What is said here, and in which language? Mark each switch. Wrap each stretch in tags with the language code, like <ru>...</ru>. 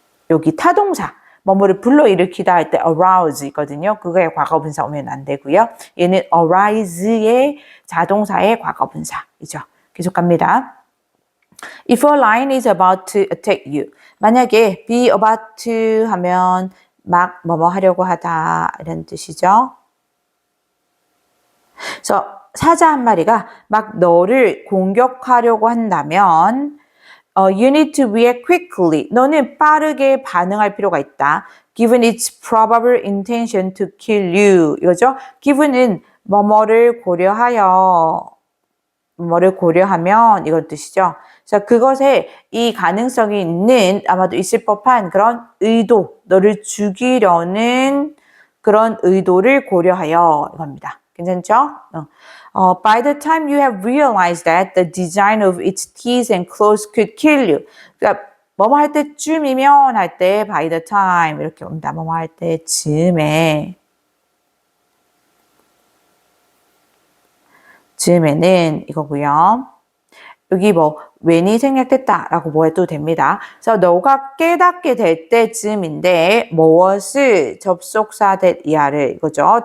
<ko>여기 타동사 뭐뭐를 불러일으키다 할 때 arouse 있거든요. 그거의 과거분사 오면 안 되고요. 얘는 arise의 자동사의 과거분사이죠. 계속 갑니다.</ko> <en>If a lion is about to attack you.</en> <ko>만약에</ko> <en>be about to</en> <ko>하면 막 뭐뭐 하려고 하다 이런 뜻이죠. 그래서 사자 한 마리가 막 너를 공격하려고 한다면</ko> <en>you need to react quickly.</en> <ko>너는 빠르게 반응할 필요가 있다.</ko> <en>Given its probable intention to kill you.</en> <ko>이거죠. given은 뭐뭐를 고려하여 뭐를 고려하면 이런 뜻이죠. 그래서 그것에 이 가능성이 있는 아마도 있을 법한 그런 의도, 너를 죽이려는 그런 의도를 고려하여 이겁니다. 괜찮죠?</ko> <en>By the time you have realized that the design of its teeth and claws could kill you.</en> <ko>그러니까 뭐뭐 할 때쯤이면 할 때</ko> <en>by the time</en> <ko>이렇게 옵니다. 뭐뭐 할 때쯤에 즈음에는 이거고요. 여기 뭐 when이 생략됐다라고 뭐 해도 됩니다. 그래서 너가 깨닫게 될 때쯤인데 무엇을 접속사 that 이하를 이거죠.</ko>